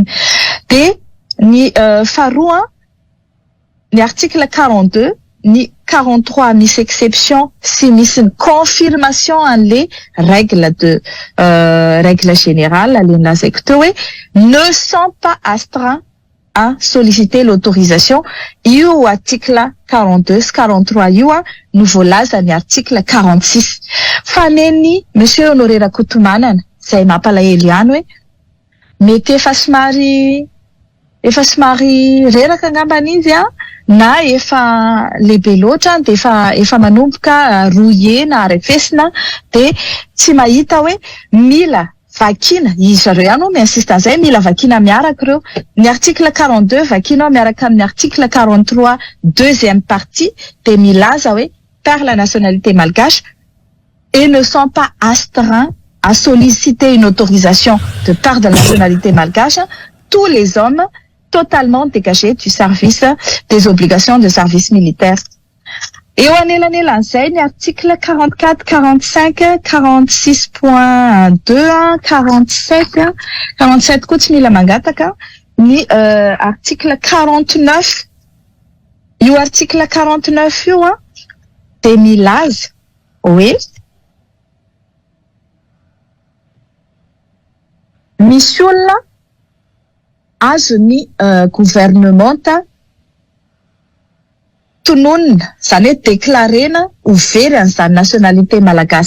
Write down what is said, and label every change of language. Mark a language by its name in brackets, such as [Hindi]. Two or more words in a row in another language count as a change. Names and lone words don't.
[Malagasy] Dia ny faharoa ny article 42 ny 43 misy exception sy misy ny confirmation an'le [French] règle générale [Malagasy] aleny lazaiko teo hoe [French] ne sont pas astreints à solliciter l'autorisation. [Malagasy] Io article 42 sy 43 io no voalaza ny article 46. Fa neny monsieur Honoré Rakotomanana izay mampalahelo ihany hoe mety efa somary reraka angambany izy na efa lehibe loatra dia efa manomboka rouillé na arefesina dia tsy mahita hoe mila vakina. Izy zareo ihany miinsiste an'izay mila vakina miaraka ireo. Ny article 42 vakina miaraka amin'ny article 43 [French] deuxième partie [Malagasy] dia milaza hoe [French] par la nationalité malgache et ne sont pas astreints à solliciter une autorisation de part de la nationalité malgache tous les hommes totalement dégagés du service des obligations de service militaire. [Malagasy] eo anelan'elan'izay ny article 44, 45, 46.2, 47, 47 koa tsy mila mangataka, ny article 49. Io article 49 io a de milaza hoe misy olona azony gouvernementa tononina, zany hoe deklarena ho very an'izany nationalité malagasy